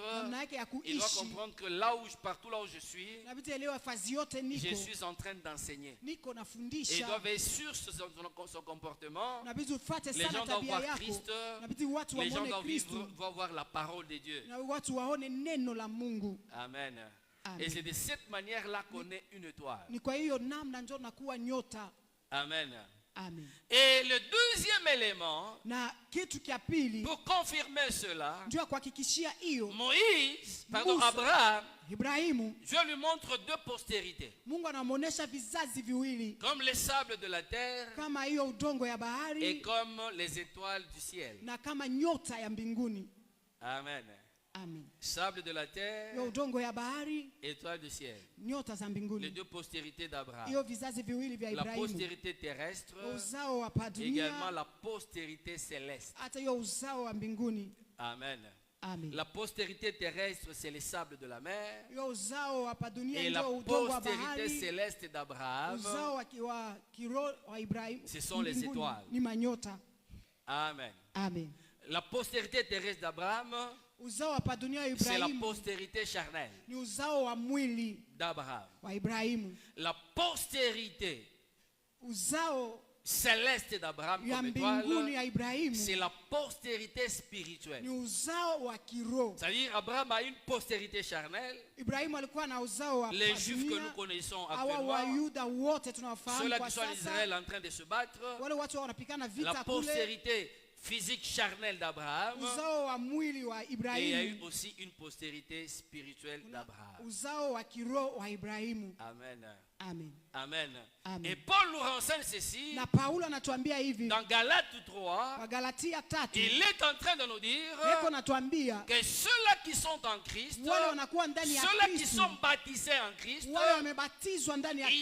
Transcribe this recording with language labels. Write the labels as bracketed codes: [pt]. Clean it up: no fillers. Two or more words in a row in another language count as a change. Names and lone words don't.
[sw] namna yake ya [fr] il doit [sw] kuishi, [fr] comprendre que là où, partout là où je suis, [sw] inabidi elewe fazi yote [fr] je [sw] niko [fr] suis en train d'enseigner. [sw] niko [fr] Et il [sw] nafundisha. [fr] doit veiller sur son comportement. [sw] Inabidi ufuate [fr] Les [sw] sana [fr] gens doivent [sw] tabia [fr] voir [sw] yako. [fr] Christ. [sw] Inabidi watu [fr] Les gens [sw] waone [fr] doivent [sw] Kristo [fr] voir la parole de Dieu. [sw] na watu waone neno la Mungu. [fr] Amen. [sw] Amen. [fr] Et c'est de cette manière-là qu'on est une étoile. [sw] Ni kwa hiyo namna ndio nakuwa nyota. [fr] Amen. [sw] Amen. [fr] Et le deuxième élément, [sw] Na kitu kia pili [fr] pour confirmer cela, [sw] ndio kuhakikishia hiyo, [fr] Pardon, Abraham, [sw] Ibrahimu, [fr] Dieu lui montre deux postérités. [sw] Mungu anamuonesha vizazi viwili [fr] Comme les sables de la terre [sw] kama hiyo udongo ya [fr] et [sw] bahari [fr] comme les étoiles du ciel. [sw] na kama nyota ya mbinguni. [fr] Amen. [sw] Amen. [fr] Sable de la terre, [sw] Hiyo udongo ya bahari, [fr] étoiles du ciel. [sw] nyota za [fr] Les [sw] mbinguni. [fr] deux postérités d'Abraham. [sw] Hiyo vizazi viwili vya [fr] La [sw] Ibrahimu, [fr] postérité terrestre, [sw] uzao wa [fr] également [sw] dunia, [fr] la postérité céleste. [sw] hata hiyo uzao wa mbinguni. [fr] Amen. [sw] Amen. [fr] La postérité terrestre, c'est les sables de la mer. [sw] Hiyo uzao wa dunia [fr] Et la [sw] ndio udongo wa [fr] postérité [sw] bahari. [fr] céleste d'Abraham, [sw] Uzao wa kiroho wa Ibrahimu [fr] ce sont les [sw] mbinguni [fr] étoiles. [sw] ni manyota. [fr] Amen. [sw] Amen. [fr] La postérité terrestre d'Abraham, [sw] Uzao wa dunia wa [fr] c'est la [sw] Ibrahimu [fr] postérité charnelle [sw] ni uzao wa mwili [fr] d'Abraham. [sw] wa Ibrahimu. [fr] La postérité [sw] Uzao [fr] céleste d'Abraham [sw] ya [fr] comme [sw] mbinguni ya [fr] étoile, [sw] Ibrahimu [fr] c'est la postérité spirituelle. [sw] ni uzao wa kiroho. [fr] C'est-à-dire, Abraham a une postérité charnelle. [sw] Ibrahimu alikuwa na uzao wa [fr] Les Juifs que nous [sw] dunia. [fr] connaissons [sw] Hawa [fr] actuellement, [sw] Wayuda wote tunawafahamu [fr] ceux-là [sw] kwa [fr] qui sont en [sw] sasa, [fr] Israël en train de se battre, [sw] wale watu wanapigana [fr] la [sw] vita kule, [fr] postérité physique charnelle d'Abraham, [sw] uzao wa mwili wa [fr] et il y a eu [sw] Ibrahimu, [fr] aussi une postérité spirituelle d'Abraham. [sw] uzao wa kiroho wa Ibrahimu. [fr] Amen. [sw] Amen. [fr] Amen. [sw] Amen. [fr] Et Paul nous renseigne ceci [sw] Na Paulo anatuambia hivi [fr] dans Galates 3. [sw] kwa Galatia 3, [fr] Il est en train de nous dire [sw] yeko natuambia [fr] que ceux-là qui sont en Christ, [sw] wale wanakuwa ndani ya [fr] ceux-là qui [sw] Kristo, [fr] sont baptisés en Christ, [sw] wale wamebatizwa ndani ya